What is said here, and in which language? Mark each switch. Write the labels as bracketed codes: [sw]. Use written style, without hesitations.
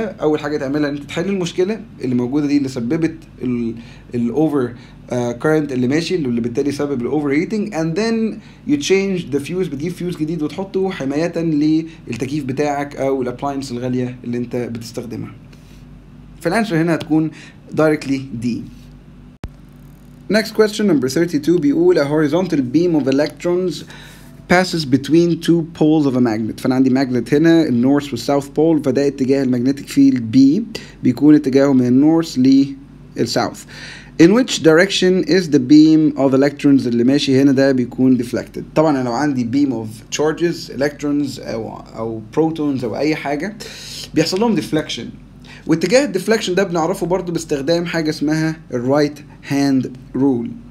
[ar] اول حاجه تعملها ان انت تحل المشكله اللي موجوده دي اللي سببت الاوفر كرنت اللي ماشي اللي بالتالي سبب الاوفر هيتنج، [en] and then you change the fuse، [ar] بتجيب فيوز جديد وتحطه حمايه للتكييف بتاعك او الابلاينس الغاليه اللي انت بتستخدمها. فالانسر هنا هتكون [en] directly D. Next question number 32 [ar] بيقول [en] a horizontal beam of electrons passes between two poles of a magnet. [ar] فانا عندي ماجنت هنا النورث والساوث بول، فده اتجاه المagnetic field B بيكون اتجاهه من النورث للساوث. [en] In which direction is the beam of electrons [ar] اللي ماشي هنا ده بيكون [en] deflected؟ [ar] طبعا انا لو عندي [en] beam of charges electrons [ar] او protons او اي حاجه بيحصل لهم deflection، واتجاه الديفلكشن ده بنعرفه برضو باستخدام حاجه اسمها الرايت هاند رول.